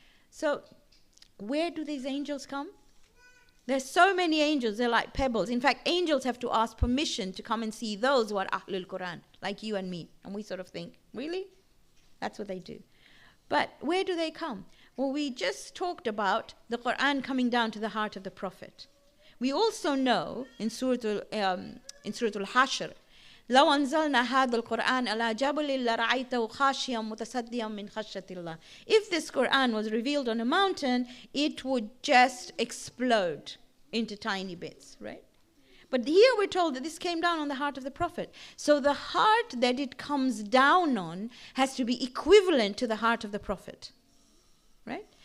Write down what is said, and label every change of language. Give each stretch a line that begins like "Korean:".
English: So where do these angels come? There's so many angels, they're like pebbles. In fact, angels have to ask permission to come and see those who are Ahlul Quran, like you and me. And we sort of think, really? That's what they do. But where do they come? Well, we just talked about the Quran coming down to the heart of the Prophet. We also know in Surah Al-Hashr,
Arabic: لو أنزلنا هذا القرآن على جبل لرأيته خاشعا متصدعا من خشية الله.
English: If this Quran was revealed on a mountain, it would just explode into tiny bits, right? But here we're told that this came down on the heart of the Prophet. So the heart that it comes down on has to be equivalent to the heart of the Prophet, right?